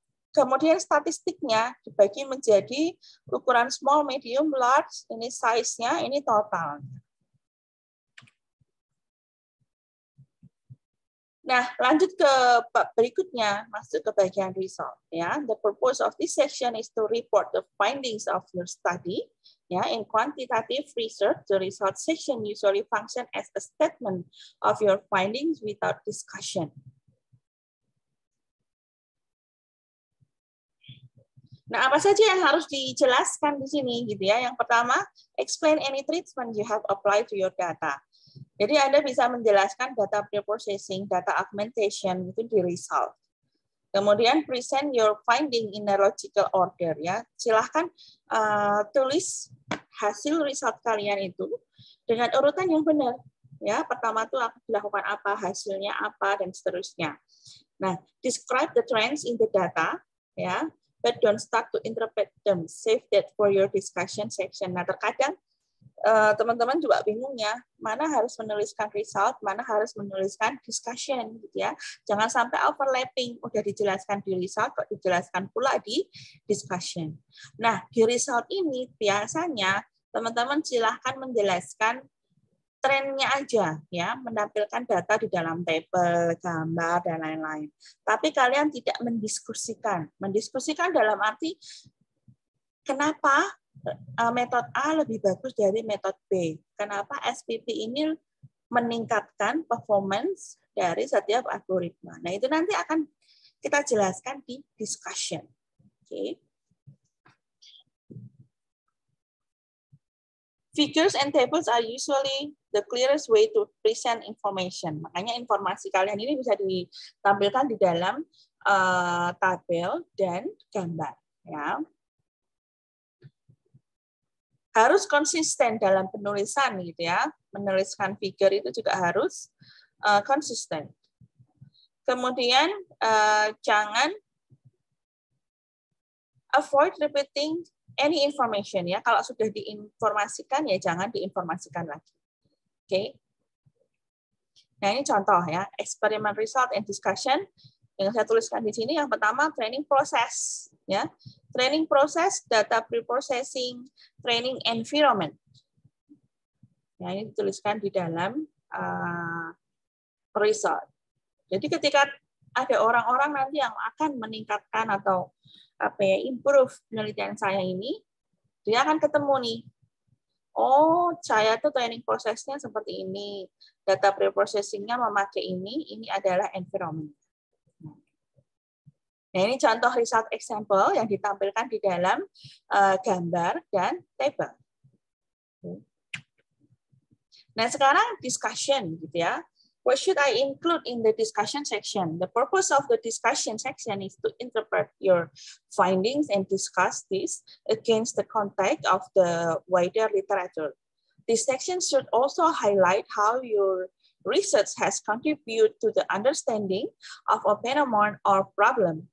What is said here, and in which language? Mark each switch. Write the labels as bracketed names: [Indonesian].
[Indonesian] Kemudian statistiknya dibagi menjadi ukuran small, medium, large, ini size-nya, ini total. Nah, lanjut ke berikutnya, masuk ke bagian result. [English] Ya, the purpose of this section is to report the findings of your study. Ya, in quantitative research, the result section usually function as a statement of your findings without discussion. [Indonesian] Nah, apa saja yang harus dijelaskan di sini gitu ya? Yang pertama, [English] explain any treatment you have applied to your data. [Indonesian] Jadi Anda bisa menjelaskan data preprocessing, data augmentation itu di result. [English] Kemudian present your finding in a logical order ya. [Indonesian] Silahkan tulis hasil result kalian itu dengan urutan yang benar. Ya, pertama itu dilakukan apa, hasilnya apa dan seterusnya. [English] Nah, describe the trends in the data ya. But don't start to interpret them. Save that for your discussion section. [Indonesian] Nah, terkadang teman-teman juga bingung ya, mana harus menuliskan result, mana harus menuliskan discussion, gitu ya. Jangan sampai overlapping, udah dijelaskan di result, kok dijelaskan pula di discussion. Nah, di result ini biasanya teman-teman silahkan menjelaskan trennya aja ya, menampilkan data di dalam tabel, gambar dan lain-lain. Tapi kalian tidak mendiskusikan. Mendiskusikan dalam arti kenapa metode A lebih bagus dari metode B? Kenapa SPP ini meningkatkan performance dari setiap algoritma? Nah, itu nanti akan kita jelaskan di discussion. Oke. [English] Figures and tables are usually the clearest way to present information. [Indonesian] Makanya informasi kalian ini bisa ditampilkan di dalam tabel dan gambar. Ya. Harus konsisten dalam penulisan, gitu ya. Menuliskan figure itu juga harus konsisten. Kemudian jangan [English] avoid repeating any information ya. [Indonesian] Kalau sudah diinformasikan ya jangan diinformasikan lagi. Oke. Nah, ini contoh ya, [English] experiment result and discussion [Indonesian] yang saya tuliskan di sini. Yang pertama training process ya. [English] Training process, data preprocessing, training environment. [Indonesian] Nah, ini dituliskan di dalam result. Jadi ketika ada orang-orang nanti yang akan meningkatkan atau improve penelitian saya ini, dia akan ketemu nih. Oh, saya tuh training prosesnya seperti ini. Data preprocessing-nya memakai ini adalah environment. Nah, ini contoh result example yang ditampilkan di dalam gambar dan tabel. Nah, sekarang discussion gitu ya. [English] What should I include in the discussion section? The purpose of the discussion section is to interpret your findings and discuss this against the context of the wider literature. This section should also highlight how your research has contributed to the understanding of a phenomenon or problem.